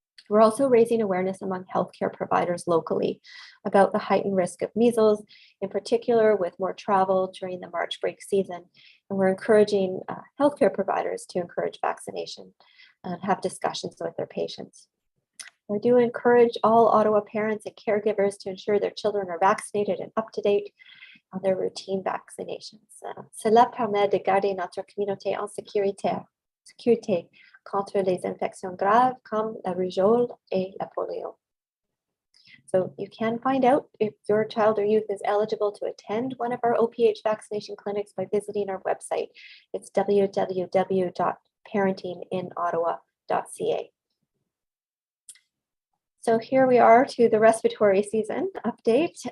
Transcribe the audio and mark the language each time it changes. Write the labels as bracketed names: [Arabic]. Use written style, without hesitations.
[English] We're also raising awareness among healthcare providers locally about the heightened risk of measles, in particular with more travel during the March break season. And we're encouraging healthcare providers to encourage vaccination and have discussions with their patients. We do encourage all Ottawa parents and caregivers to ensure their children are vaccinated and up to date on their routine vaccinations. [French] Cela permet de garder notre communauté en sécurité contre les infections graves comme la rougeole et la polio. [English] So you can find out if your child or youth is eligible to attend one of our OPH vaccination clinics by visiting our website. It's www.parentinginottawa.ca. So here we are to the respiratory season update.